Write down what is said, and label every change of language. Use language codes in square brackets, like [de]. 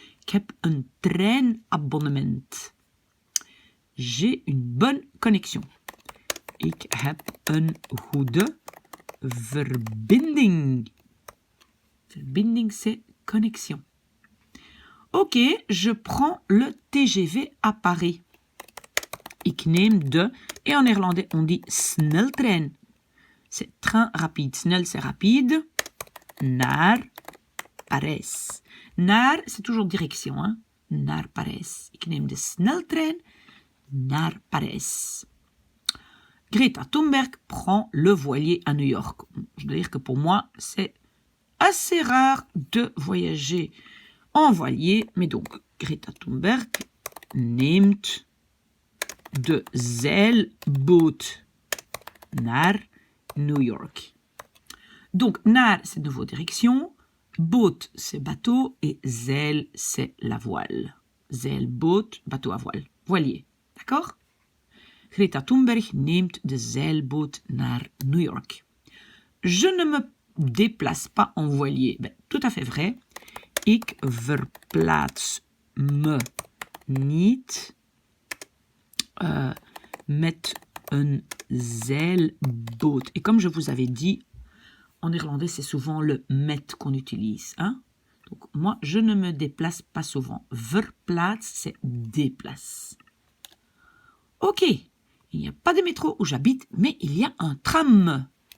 [nl] Ik heb een treinabonnement. [fr] J'ai une bonne connexion. [nl] Ik heb een goede verbinding. [fr] Verbinding, c'est connexion. Ok, je prends le TGV à Paris. [nl] Ik neem de, [fr] et en néerlandais on dit sneltrein. C'est train rapide. Snel, c'est rapide. [nl] Naar Parijs. [fr] Naar, c'est toujours direction. [nl] Hein? Naar Parijs. Ik neem de sneltrein naar Parijs. [fr] Greta Thunberg prend le voilier à New York. Je dois dire que pour moi, c'est assez rare de voyager en voilier. Mais donc, [nl] Greta Thunberg neemt de zeilboot naar New York. [fr] Donc, naar, c'est de nouveau direction. Boot, c'est bateau. Et zeil, c'est la voile. Zeilboot, bateau à voile. Voilier. D'accord? [nl] Greta Thunberg neemt de zeilboot naar New York. [fr] Je ne me déplace pas en voilier. Ben, tout à fait vrai. [nl] Ik verplaats me niet met een zeilboot. [fr] Et comme je vous avais dit, en néerlandais, c'est souvent le met qu'on utilise. Hein? Donc, moi, je ne me déplace pas souvent. Verplaats, c'est déplace. Ok, il n'y a pas de métro où j'habite, mais il y a un tram.